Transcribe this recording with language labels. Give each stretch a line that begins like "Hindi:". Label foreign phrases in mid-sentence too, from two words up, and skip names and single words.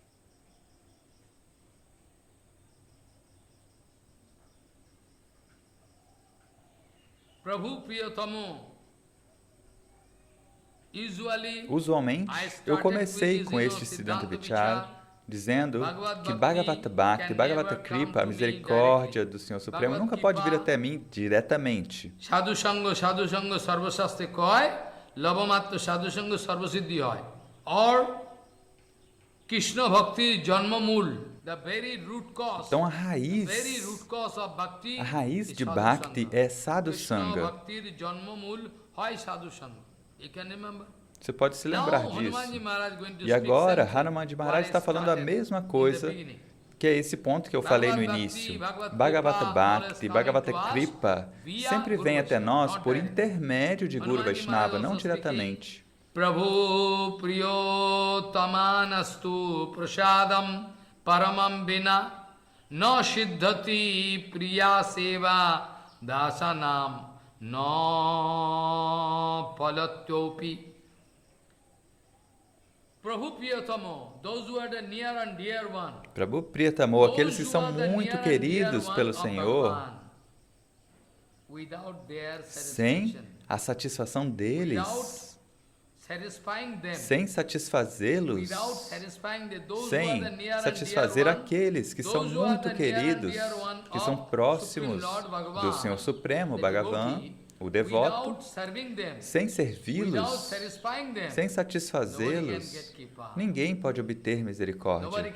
Sanskrit: प्रभु प्रियतमो.
Portuguese: Usualmente, eu comecei com este Siddhanta Vichara, dizendo que Bhagavata Bhakti, Bhagavata Kripa, a misericórdia do Senhor Supremo, nunca pode vir até mim diretamente.
Bangla: সাধু সঙ্গ সর্বশাস্ত্রে কয়, লবমাত্ত সাধু সঙ্গ সর্বসিদ্ধি হয়.
English: Or
Bangla: কৃষ্ণ ভক্তি জন্ম মূল,
English: the very root cause.
Portuguese: Então a raiz de Bhakti é Sadhu Sangha. Você pode se lembrar disso. E agora, Hanumanji Maharaj está falando a mesma coisa, que é esse ponto que eu falei no início. Bhagavata Bhakti, Bhagavata Kripa, sempre vem até nós por intermédio de Guru Vaishnava, não diretamente.
Sanskrit: प्रभु प्रियोतमनस्तु प्रसादम् परमम् विना नो सिद्धति प्रिय सेवा दसनम् नो पलत्योपि. प्रभु प्रियतमो,
English: those who are the near and dear one.
Sanskrit: प्रभु प्रियतमो,
Portuguese: aqueles que são muito queridos pelo Senhor, sem a satisfação deles, sem satisfazê-los, sem satisfazer aqueles que são muito queridos, que são próximos do Senhor Supremo, Bhagavan, o devoto, sem servi-los, sem satisfazê-los, ninguém pode obter misericórdia.